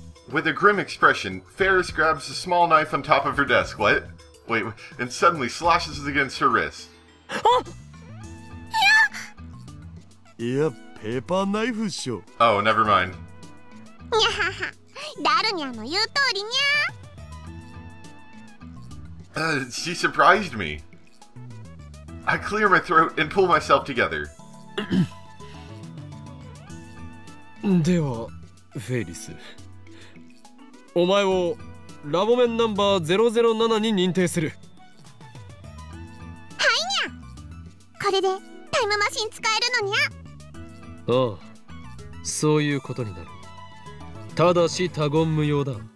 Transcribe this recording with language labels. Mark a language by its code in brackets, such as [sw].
[en] With a grim expression, Faris grabs the small knife on top of her desk. What? Wait, and suddenly slashes it against her wrist. [ja] いや、ペーパーナイフっしょ。 [en] Oh, never mind. [ja] にゃはは、ダルニャの言う通りにゃ。 [en] She surprised me. I clear my throat and pull myself together. [ja] ではフェイリス、お前をラボメンナンバー007に認定する。はいにゃ。これでタイムマシン使えるのにゃ。ああ、そういうことになる。ただし他言無用だ。